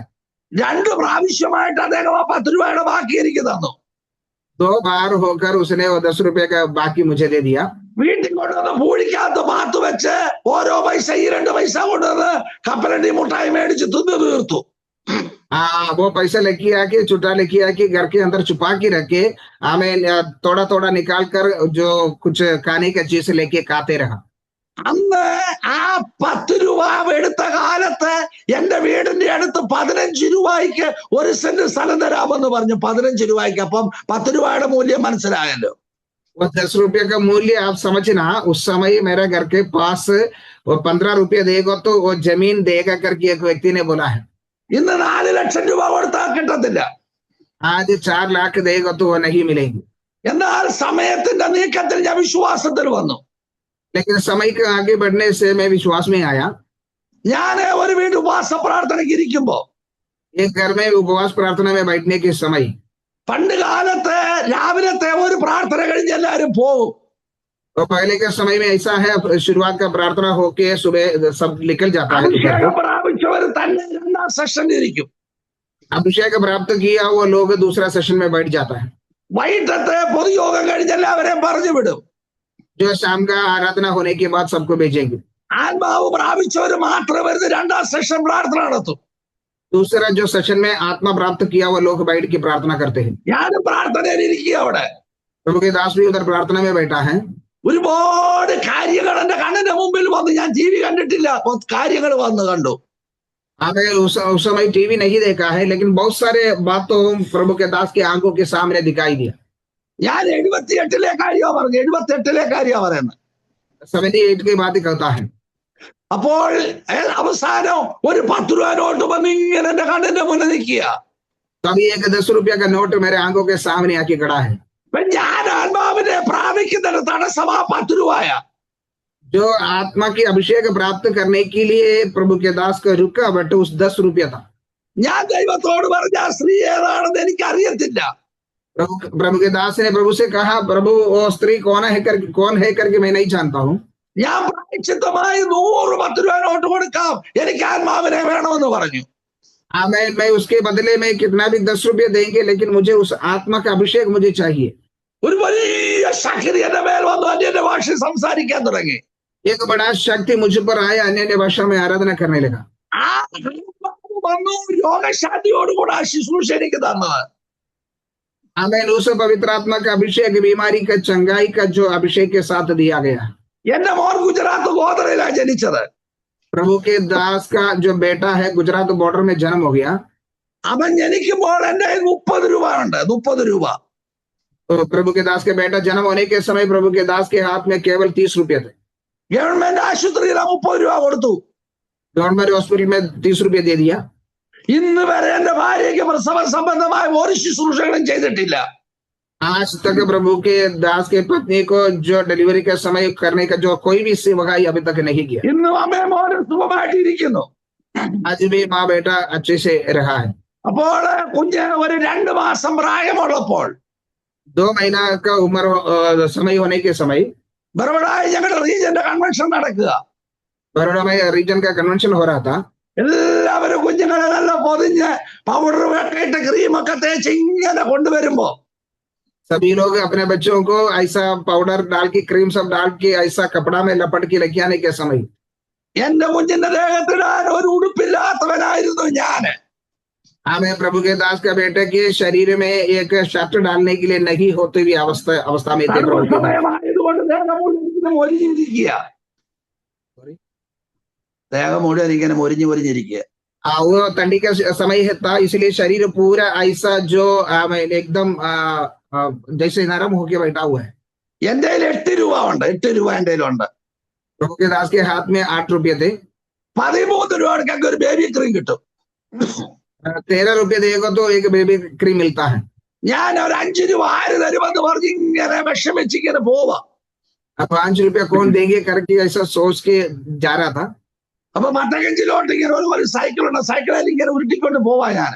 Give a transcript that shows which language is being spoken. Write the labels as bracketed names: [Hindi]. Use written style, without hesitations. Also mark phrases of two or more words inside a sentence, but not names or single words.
[Malayalam] 2 പ്രാവശ്യമായിട്ട് അദ്ദേഹം ആ 10 രൂപയുടെ ബാക്കി എനിക്ക് തന്നു. [Hindi] 2 बार होकर उसने वो 10 रुपए का बाकी मुझे दे दिया। [Malayalam] വീട്ടിൽ കൊണ്ടുവന്ന് പൂഴിക്കകത്ത് പാത്ത് വെച്ച് ഓരോ പൈസ 2 പൈസ കൊണ്ടുവന്ന് കപ്പലണ്ടി മുട്ടായി മേടിച്ച് തിന്നു തീർത്തു. [Hindi] वो पैसा लेके आके छुट्टा लेके आके घर के अंदर छुपा के रखे, हमें थोड़ा थोड़ा निकाल कर जो कुछ खाने का चीज लेके खाते रहा। [Malayalam] അന്ന് ആ 10 രൂപ എടുത്ത കാലത്ത് എന്റെ വീടിന്റെ അടുത്ത് 15 രൂപയ്ക്ക് 1 സെന്റ് സ്ഥലം തരാമെന്ന് പറഞ്ഞു. 15 രൂപയ്ക്ക്. അപ്പം 10 രൂപയുടെ മൂല്യം മനസ്സിലായല്ലോ. [Hindi] वो 10 रुपये का मूल्य आप समझना, उस समय मेरे घर के पास वो 15 रुपये देगा तो वो जमीन देगा करके एक व्यक्ति ने बोला है। [Malayalam] ഇന്ന് 4 ലക്ഷം രൂപ കൊടുത്താൽ കിട്ടത്തില്ല. [Hindi] आज 4 लाख देगा तो वो नहीं मिलेगी। [Malayalam] എന്നാൽ സമയത്തിന്റെ നീക്കത്തിൽ ഞാൻ വിശ്വാസത്തിൽ വന്നു. [Hindi] लेकिन समय के आगे बढ़ने से मैं विश्वास में आया। [Malayalam] ഞാൻ ഒരു വീട്ടിൽ ഉപവാസ പ്രാർത്ഥനയ്ക്ക് ഇരിക്കുമ്പോ [Hindi] एक घर में उपवास प्रार्थना में बैठने के समय [Malayalam] പണ്ട് കാലത്ത് രാവിലത്തെ ഒരു പ്രാർത്ഥന കഴിഞ്ഞ് എല്ലാവരും പോകും. [Hindi] तो पहले के समय में ऐसा है, शुरुआत का प्रार्थना होके सुबह सब निकल जाता है। [Malayalam] അഭിഷേകം പ്രാപിച്ചവർ തന്നെ 2ാം സെഷനിൽ ഇരിക്കും. [Hindi] अभिषेक प्राप्त किया वो लोग दूसरा सेशन में बैठ जाता है। [Malayalam] വൈകിട്ടത്തെ പൊതുയോഗം കഴിഞ്ഞ് എല്ലാവരെയും പറഞ്ഞു വിടും. [Hindi] जो शाम का आराधना होने के बाद सबको भेजेंगे। [Malayalam] ആത്മാവ് പ്രാപിച്ചവർ മാത്രം വരുന്ന 2ാം സെഷൻ പ്രാർത്ഥന നടത്തും. [Hindi] दूसरा जो सेशन में आत्मा प्राप्त किया वो लोग बैठ के प्रार्थना करते हैं। [Malayalam] ഞാനും പ്രാർത്ഥനയിൽ ഇരിക്കുക. അവിടെ [Hindi] प्रभु के दास भी उधर प्रार्थना में बैठा है। [Malayalam] ഒരുപാട് കാര്യങ്ങൾ എന്റെ കണ്ണിന്റെ മുമ്പിൽ വന്ന്, ഞാൻ ടി വി കണ്ടിട്ടില്ല, കാര്യങ്ങൾ വന്ന് കണ്ടു. [Hindi] हमें उस समय टीवी नहीं देखा है, लेकिन बहुत सारे बातों प्रभु के दास की आंखों के सामने दिखाई दिया। [Malayalam] ഞാൻ 78 കാര്യമാണ് പറഞ്ഞു. 78 കാര്യമാണ് പറയുന്നത്. [Hindi] 78 की बात कहता है। [Malayalam] അപ്പോൾ അവസാനം ഒരു 10 രൂപ നോട്ട് വന്ന് ഇങ്ങനെ എന്റെ കണ്ണിന്റെ മുന്നിൽ നിൽക്കുക. [Hindi] तभी एक 10 रुपया का नोट मेरे आंखों के सामने आके खड़ा है। [Malayalam] ഞാൻ ആത്മാവിനെ പ്രാപിക്കുന്നതിന് തടസ്സമാ 10 രൂപയാ. [Hindi] जो आत्मा की अभिषेक प्राप्त करने के लिए प्रभु के दास का रुका बट उस 10 रुपया था। [Malayalam] ഞാൻ ദൈവത്തോട് പറഞ്ഞ ആ സ്ത്രീ ഏതാണെന്ന് എനിക്ക് അറിയത്തില്ല. [Hindi] प्रभु के दास ने प्रभु से कहा, प्रभु वो स्त्री कौन है करके मैं नहीं जानता हूँ। [Malayalam] ഞാൻ പ്രായശ്ചിത്തമായി 100 10 രൂപ നോട്ട് കൊടുക്കാം, എനിക്ക് ആത്മാവിനെ വേണമെന്ന് പറഞ്ഞു. [Hindi] मैं उसके बदले में कितना भी 10 रुपये देंगे, लेकिन मुझे उस आत्मा का अभिषेक मुझे चाहिए। [Malayalam] ഒരു വലിയ ശക്തി എന്റെ മേൽ വന്നു, അന്യ ഭാഷ സംസാരിക്കാൻ തുടങ്ങി. [Hindi] एक बड़ा शक्ति मुझ पर आया, अन्य भाषा में आराधना करने लगा। [Malayalam] ആ വന്നു രോഗശാന്തിയോടുകൂടെ ആ ശുശ്രൂഷ എനിക്ക് തന്നത്. [Hindi] हमें उस पवित्र आत्मा का अभिषेक, बीमारी का चंगाई का जो अभिषेक के साथ दिया गया। [Malayalam] എന്റെ മോൻ ഗുജറാത്ത് ഗോത്രയിലാണ് ജനിച്ചത്. [Hindi] प्रभु के दास का जो बेटा है गुजरात बॉर्डर में जन्म हो गया। [Malayalam] അവൻ ജനിക്കുമ്പോൾ എന്റെ കയ്യിൽ 30 രൂപ ഉണ്ട്. 30 രൂപ. [Hindi] तो प्रभु के दास के बेटा जन्म होने के समय प्रभु के दास के हाथ में केवल 30 रुपये थे। [Malayalam] ഗവൺമെന്റ് ആശുപത്രിയിൽ 30 രൂപ കൊടുത്തു. [English] government hospital [Hindi] में 30 रुपये दे दिया। [Malayalam] ഇന്ന് വരെ എന്റെ ഭാര്യയ്ക്ക് പ്രസവ സംബന്ധമായ ഒരു ശുശ്രൂഷകളും ചെയ്തിട്ടില്ല. [Hindi] आज तक प्रभु के दास के पत्नी को जो डिलीवरी का समय करने का जो कोई भी सेवकाई अभी तक नहीं किया। [Malayalam] ഇന്നും അമ്മയും മോനും സുഖമായിട്ടിരിക്കുന്നു. [Hindi] आज भी माँ बेटा अच्छे से रहा है। [Malayalam] അപ്പോൾ കുഞ്ഞ് ഒരു 2 മാസം പ്രായമുള്ളപ്പോൾ [Hindi] 2 महीना का उम्र समय होने के समय [Malayalam] ബറവടായി ഞങ്ങളുടെ റീജിയന്റെ കൺവെൻഷൻ നടക്കുക. [Hindi] बड़ौदा में रीजन का कन्वेंशन हो रहा था। [Malayalam] എല്ലാവരും കുഞ്ഞുങ്ങളെ നല്ല പൊതിഞ്ഞ് പൗഡർ ഒക്കെ ഇട്ട് ക്രീമൊക്കെ തേച്ച് ഇങ്ങനെ കൊണ്ടുവരുമ്പോ [Hindi] सभी लोग अपने बच्चों को ऐसा पाउडर डाल के, क्रीम सब डाल के ऐसा कपड़ा में लपट के लेके आने के समय [Malayalam] എന്റെ കുഞ്ഞിന്റെ ദേഹത്തിടാൻ ഒരു ഉടുപ്പില്ലാത്തവനായിരുന്നു ഞാന്. [Hindi] हमें प्रभु के दास का बेटे के शरीर में एक शर्ट डालने के लिए नहीं होती हुई अवस्था में थे। प्रभु के दास [Malayalam] സമയമായതുകൊണ്ട് ദേഹം മുഴുവൻ ഒരിഞ്ഞിരിക്കുക. ദേഹം മുഴുവൻ ഇങ്ങനെ ഒരിഞ്ഞിരിക്കുക. [Hindi] वो ठंडी का समय था, इसलिए शरीर पूरा ऐसा जो एकदम जैसे नरम होके बैठा हुआ है। [Malayalam] എന്റെ കയ്യിൽ 8 രൂപ ഉണ്ട്. 8 രൂപ എന്റെ കയ്യിലുണ്ട്. [Hindi] प्रभु के दास के हाथ में 8 रुपये थे। [Malayalam] 13 രൂപയ്ക്കൊക്കെ ഒരു [English] baby cream [Malayalam] കിട്ടും. [Hindi] 13 रुपये देगा तो एक [English] baby cream [Hindi] मिलता है। [Malayalam] ഞാൻ ഒരു 5 രൂപ ആര് തരുമെന്ന് പറഞ്ഞ് ഇങ്ങനെ വിഷമിച്ചിങ്ങനെ പോവാ. [Hindi] अब 5 रुपया कौन देंगे करके ऐसा सोच के जा रहा था। [Malayalam] അപ്പൊ മട്ടകഞ്ചിലോട്ട് ഇങ്ങനെ ഒരു സൈക്കിൾ ഉണ്ട്. സൈക്കിളിൽ ഇങ്ങനെ ഉരുട്ടിക്കൊണ്ട് പോവാ ഞാൻ.